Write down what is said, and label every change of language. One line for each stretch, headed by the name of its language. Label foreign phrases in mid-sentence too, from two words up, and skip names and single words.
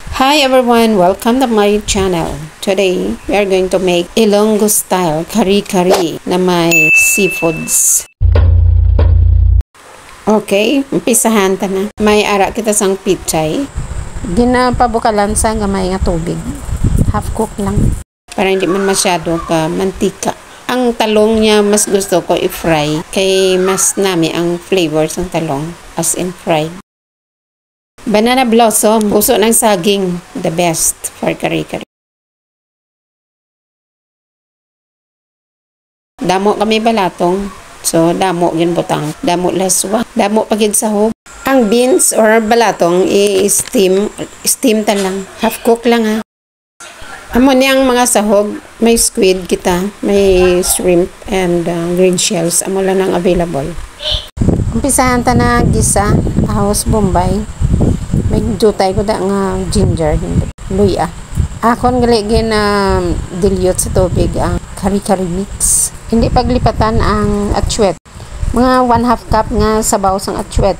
English: Hi everyone, welcome to my channel. Today, we are going to make Ilonggo style kari-kari
Filipino: na may
English: seafoods.
Hiligaynon: Okay, umpisahan ta na. May ara kita sang pichay. Ginapabukalan sa gamay nga tubig.
English: Half cook lang.
Filipino: Para hindi man masyado ka mantika. Ang talong niya mas gusto ko i-fry.
Hiligaynon: Kay mas nami ang flavors ng talong
English: as in fried. Banana blossom,
Filipino: puso ng saging,
English: the best for kari-kari.
Hiligaynon: Damo kami balatong, so damo gin butang, damo laswa, damo pagid sahog. Ang beans or balatong i-steam ta lang,
English: half cook lang ha.
Hiligaynon: Amo niyang mga sahog, may squid kita, may
English: shrimp and green shells,
Hiligaynon: amo lang ang available. Umpisahan ta na gisa, ahos bombay. May jutay ko da nga ginger, luya. Akon galigin na dilute sa tubig ang kari-kari mix. Hindi paglipatan ang atsuet. Mga 1/2 cup nga sabaw sang atsuet.